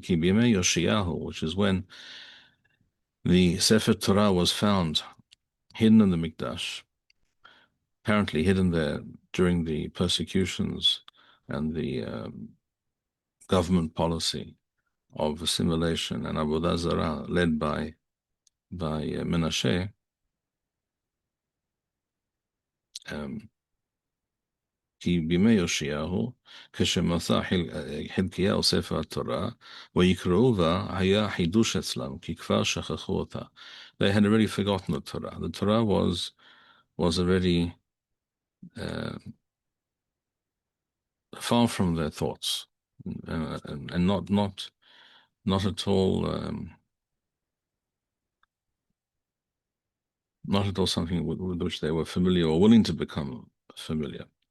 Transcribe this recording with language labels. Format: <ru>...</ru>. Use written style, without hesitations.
<en>Which is when the Sefer Torah was found hidden in the Mikdash, apparently hidden there during the persecutions and the government policy of assimilation and Avodah Zarah led by Menashe.</en> <he>כי בימי יאשיהו, כשמצא חלקיהו ספר התורה, ויקראו בה, היה חידוש אצלם, כי כבר שכחו אותה.</he> <en>They had already forgotten the Torah. The Torah was already far from their thoughts, and not at all something with which they were familiar or willing to become familiar.</en>